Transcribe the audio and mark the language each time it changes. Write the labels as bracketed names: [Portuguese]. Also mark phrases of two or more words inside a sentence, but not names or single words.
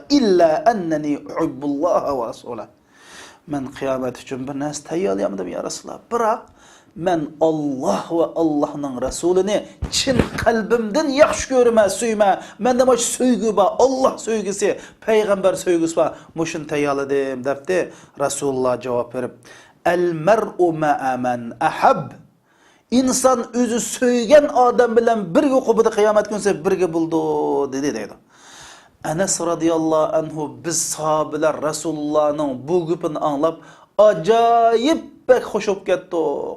[Arabic] إلا أنني أحب الله ورسوله. [Uzbek] Men qiyomat uchun bir narsa tayyorlayamdim [Arabic] يا رسول الله. [Uzbek] Biroq men Alloh va Allohning rasulini chin qalbimdan yaxshi ko'raman, suyma. Menda mo'sh sevgi bor, Alloh sevgisi, payg'ambar sevgisi bor. Mushun tayyorladim debdi. Rasululloh javob berib, [Arabic] "المرء مع من أحب." [Uzbek] İnsan o'zi sevgan odam bilan birga qoldi, qiyomat kunsa birga bo'ldi dedi. Anas [Arabic] رضي الله عنه [Uzbek] biz sahobalar Rasulullohning bu gapini anglab ajoyib bek xush bo'lib ketdik.